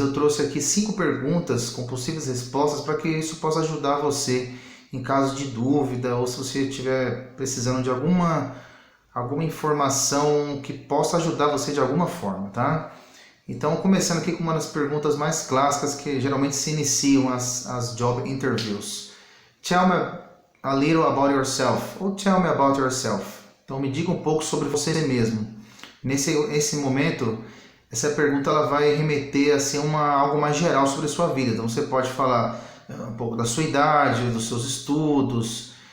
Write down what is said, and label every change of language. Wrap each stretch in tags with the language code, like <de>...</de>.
<pt>Eu trouxe aqui 5 perguntas com possíveis respostas para que isso possa ajudar você em caso de dúvida ou se você estiver precisando de alguma informação que possa ajudar você de alguma forma, tá? Então, começando aqui com uma das perguntas mais clássicas que geralmente se iniciam as job interviews.</pt> <en>Tell me a little about yourself, ou tell me about yourself.</en> <pt>Então, me diga um pouco sobre você mesmo. Nesse momento, essa pergunta ela vai remeter assim, algo mais geral sobre a sua vida. Então, você pode falar um pouco da sua idade, dos seus estudos.</pt>